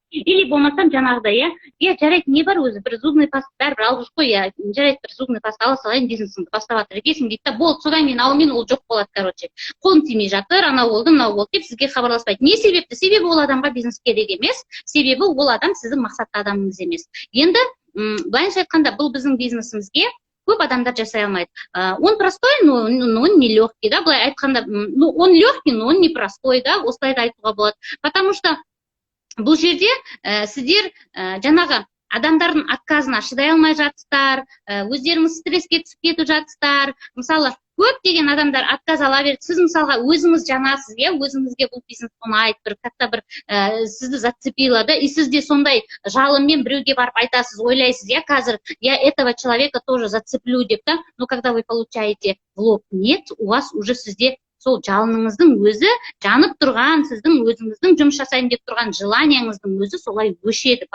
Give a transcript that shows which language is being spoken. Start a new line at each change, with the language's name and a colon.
Kazakh: Или болмасам жаңағыдай, жарайды, не бар өзі, бір зубный паста бәрібір алғыш қой, жарайды, бір зубный паста ала салайын, бизнесіңді бастап жатыр екенсің дейді да, болды, содан кейін ауымен ол жоқ болады, короче. Қолым тимей жатыр, анау болды, мынау болды деп сізге хабарласпайды. Не себепті? Себебі ол адамға бизнес керек емес, себебі ол адам сіздің мақсатты адамыңыз емес. Енді былайынша айтқанда, бұл біздің бизнесімізге көп адамдар жасай алмайды.
Russian: Он простой, но он не легкий, да,
Kazakh: былай айтқанда,
Russian: он легкий, но он не простой, да,
Kazakh: осылай да айтуға болады.
Russian: Потому что
Kazakh: бұл жерде сіздер жаңағы адамдардың отказына шыдай алмай жатсыздар, өздеріңіз стресске түсіп кетіп жатсыздар. Мысалы, көптеген адамдар отказ ала береді. Сіз мысалға өзіңіз жанасыз, өзіңізге бұл бизнес ұнайды, бір қатта бір сізді зацепило, да, и сіз де сондай жалынмен біреуге барып айтасыз, ойлайсыз, қазір
Russian: я этого человека тоже зацеплю
Kazakh: деп, да,
Russian: но когда вы получаете в лоб нет, у вас уже
Kazakh: сізде сол жалыныңыздың өзі, жанып тұрған, сіздің өзіңіздің жұмыс жасайын деп тұрған желанияңыздың өзі солай өшеді.